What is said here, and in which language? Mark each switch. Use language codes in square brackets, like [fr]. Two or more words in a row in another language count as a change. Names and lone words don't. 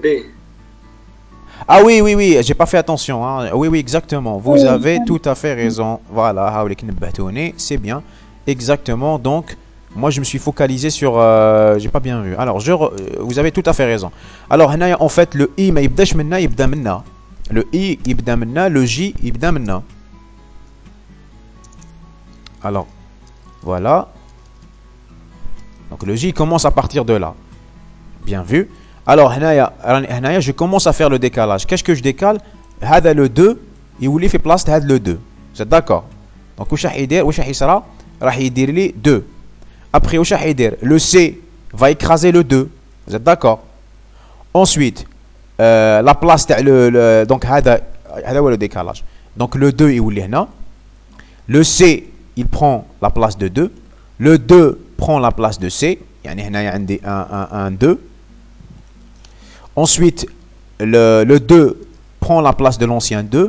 [fr] Ah oui, j'ai pas fait attention. Hein. Oui, exactement. Vous avez tout à fait raison. Voilà, c'est bien. Exactement. Donc, moi, je me suis focalisé sur. J'ai pas bien vu. Alors, vous avez tout à fait raison. Alors, en fait, le i, [ar] ما يبداش منا، يبدا منا. [fr] Le i, [ar] يبدا منا. [fr] Le j, [ar] يبدا منا. [fr] Alors, voilà. Donc, le j commence à partir de là. Bien vu. Alors, je commence à faire le décalage. Qu'est-ce que je décale? Hada le 2, il voulait faire place de le 2. Vous êtes d'accord? Donc, il dit les 2. Après, le C va écraser le 2. Vous êtes d'accord? Ensuite, la place تاع donc [ar] هذا هو [fr] le décalage. Donc le 2 [ar] يولي هنا. [fr] Le C il prend la place de 2. Le 2 prend la place de C. [ar] يعني هنا عندي [fr] un 2. Ensuite le 2 prend la place de l'ancien 2.